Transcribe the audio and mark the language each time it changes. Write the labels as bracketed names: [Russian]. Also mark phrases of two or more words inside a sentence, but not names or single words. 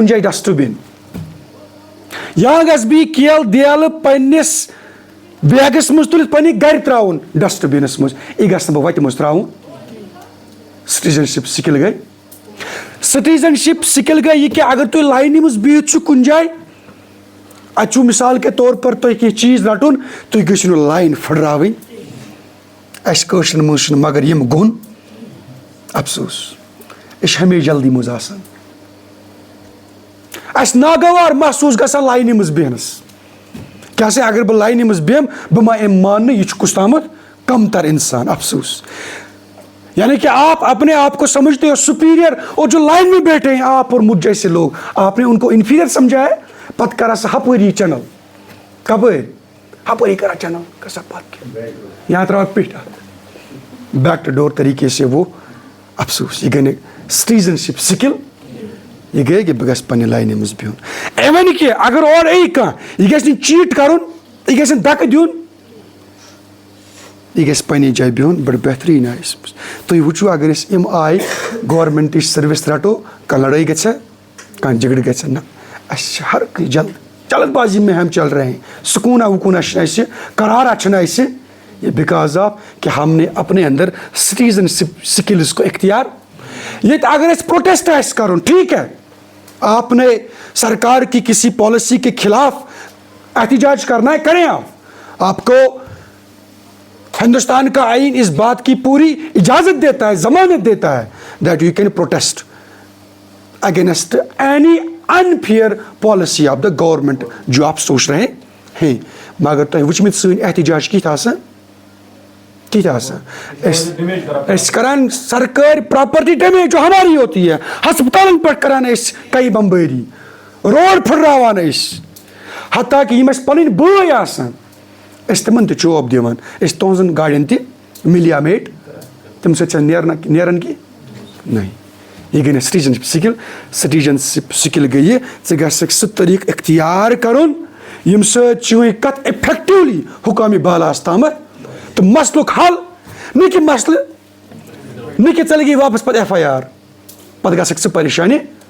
[Kashmiri] کُنہِ جایہِ ڈسٹہٕ بِن یا گژھٕ بہٕ یہِ کیلہٕ دیلہٕ پننِس بیگس منٛز تُلِتھ پننہِ گرِ تراوُن ڈسٹہٕ بِنس منٛز یہِ گژھٕ نہٕ بہٕ وتہِ منٛز تراوُن [English] citizenship skill [Kashmiri] گٔے [English] citizenship skill [Kashmiri] گٔے یہِ کہِ اگر تُہۍ لاینہِ منٛز بِہِتھ چھُ کُنہِ جایہِ اتہِ چھُ [Urdu] مثال کے طور پر [Kashmiri] تۄہہِ کینٛہہ چیٖز رٹُن تُہۍ گٔژھِو نہٕ لاین پھٕٹراوٕنۍ اَسہِ کٲشرٮ۪ن منٛز چھُنہٕ مگر یِم گُن افسوس أسۍ چھِ ہمیشہِ جلدی منٛز آسان اَسہِ ناگوار محسوٗس گژھان لاینہِ منٛز بیٚہنس کیٛاہ سا اگر بہٕ لاینہِ منٛز بیٚہمہٕ بہٕ ما یِمہٕ ماننہٕ یہِ چھُ کُس تامَتھ کمتر انسان افسوس [Urdu] یعنی کہ آپ اپنے آپ کو سمجھتے ہو سپیریئر اور جو لائن میں بیٹھے ہیں آپ اور مجھ جیسے لوگ آپ نے ان کو انفیریئر سمجھا ہے [Kashmiri] پتہ کرا سا ہپٲری چنل کپٲرۍ ہپٲری کرا چنل کسا پتہ یہاں تراو پیٹھ [English] back door [Urdu] طریقے سے وہ [Kashmiri] افسوس یہ گٔے نہٕ [English] citizenship skill [Kashmiri] یہ گٔے کہ بہٕ گژھٕ پننہِ لاینہِ منٛز بِہُن اِوٕن کہِ اگر اورٕ یی کانٛہہ یہِ گژھِ نہٕ چیٖٹ کرُن یہِ گژھِ نہٕ دھکہٕ دیُن یہ گژھِ پننہِ جایہِ بِہُن بڑٕ بہتریٖن آیس منٛز تُہۍ وٕچھِو اگر أسۍ یِم آیہِ گورمنٹٕچ سٔروِس رٹو کانٛہہ لڑٲے گژھِ کانٛہہ جھگڑٕ گژھِ نہ اَسہِ چھِ ہر [Urdu] کانٛہہ جلد بازی میں ہم چل رہے ہیں [Kashmiri] سکونا وکونا چھُنہٕ اَسہِ قرارا چھُنہٕ اَسہِ [Urdu] یہ [English] because of [Urdu] کہ ہم نے اپنے اندر [English] citizenship skills [Urdu] کو اختیار [Kashmiri] ییٚتہِ اگر اَسہِ پروٹیسٹ آسہِ کرُن [Urdu] ٹھیک ہے آپ نے سرکار کی کسی پالیسی کے خلاف احتجاج کرنا ہے کریں آپ کو ہندوستان کا آئین اس بات کی پوری اجازت دیتا ہے ضمانت دیتا ہے [English] that you can protest against any unfair policy of the government [Urdu] جو آپ سوچ رہے ہیں [Kashmiri] مگر تُہۍ وٕچھمٕتۍ سٲنۍ احتجاج کِتھ آسان أسۍ کران سرکٲرۍ [English] property damage [Urdu] جو ہماری ہوتی ہے [Kashmiri] ہسپتالن پٮ۪ٹھ کران أسۍ کئی بمبٲری روڈ پھٕٹراوان أسۍ [Urdu] حتیٰ کہ [Kashmiri] یِم اَسہِ پنٕنۍ بٲے آسان أسۍ تِمن تہِ چوب دِوان أسۍ تُہنٛزن گاڑٮ۪ن تہِ مِلیا میٹ تَمہِ سۭتۍ چھا نیران کینٛہہ نہیں یہ گٔے نہٕ [English] citizenship skill citizenship skill [Kashmiri] گٔے یہِ ژٕ گژھکھ سُہ طریٖقہٕ اختیار کرُن ییٚمہِ سۭتۍ چٲنۍ کتھ اِفیکٹِولی حُکامہِ بالاہس تامتھ تہٕ مسلُک حل نہٕ کہِ مسلہٕ نہٕ کہِ ژٕ لگی واپس پتہٕ FIR پتہٕ گژھکھ ژٕ پریشانی